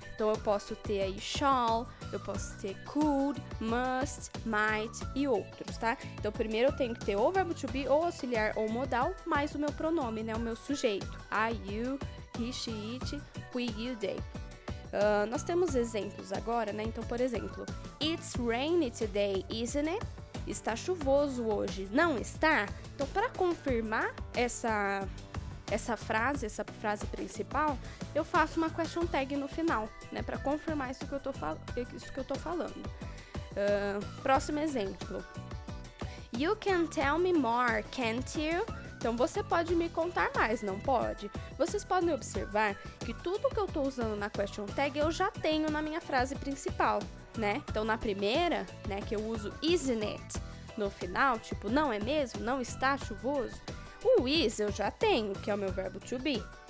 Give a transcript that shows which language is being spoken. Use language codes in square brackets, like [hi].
[pt] Então eu posso ter aí shall, eu posso ter could, must, might e outros, tá? Então primeiro eu tenho que ter ou verbo to be, ou auxiliar, ou modal, mais o meu pronome, né? O meu sujeito. [en] I, you, he, she, it, we, you, they. [pt] Nós temos exemplos agora, né? Então, por exemplo, [en] it's rainy today, isn't it? [pt] Está chuvoso hoje, não está? Então, para confirmar essa frase principal, eu faço uma question tag no final, né, para confirmar isso que eu tô falando. Próximo exemplo. [en] You can tell me more, can't you? [pt] Então, você pode me contar mais, não pode? Vocês podem observar que tudo que eu tô usando na question tag eu já tenho na minha frase principal, né? Então, na primeira, né, que eu uso [en] isn't it [pt] no final, tipo, não é mesmo? Não está chuvoso? O is eu já tenho, que é o meu verbo to be.